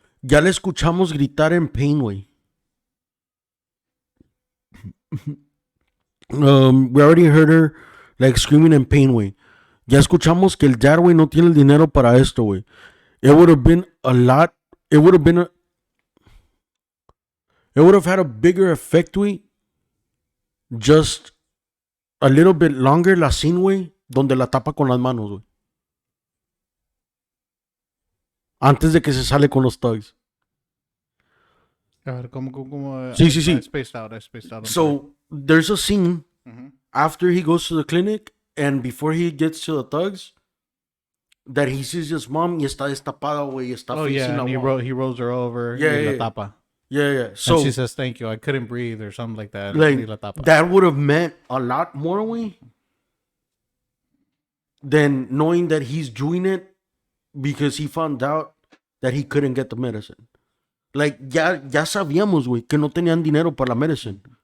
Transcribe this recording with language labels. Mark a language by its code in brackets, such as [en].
[es] Ya le escuchamos gritar en pain, güey. [en] We already heard her, like, screaming in pain, güey. [es] Ya escuchamos que el dad, güey, no tiene el dinero para esto, güey. [en] It would have been a lot, it would have had a bigger effect, güey. Just a little bit longer [es] la scene, güey, donde la tapa con las manos, güey. Antes de que se sale con los thugs. A ver, ¿cómo? Sí. [en] I spaced out. So, there's a scene after he goes to the clinic and before he gets to the thugs that he sees his mom [es] y está destapada, güey, está [en] facing and he rolls her over. Yeah. [es] La tapa. [en] Yeah. So and she says, thank you, I couldn't breathe, or something like that. Like, that would have meant a lot more, güey, than knowing that he's doing it because he found out that he couldn't get the medicine. [es] Like, ya sabíamos, güey, que no tenían dinero para la medicine.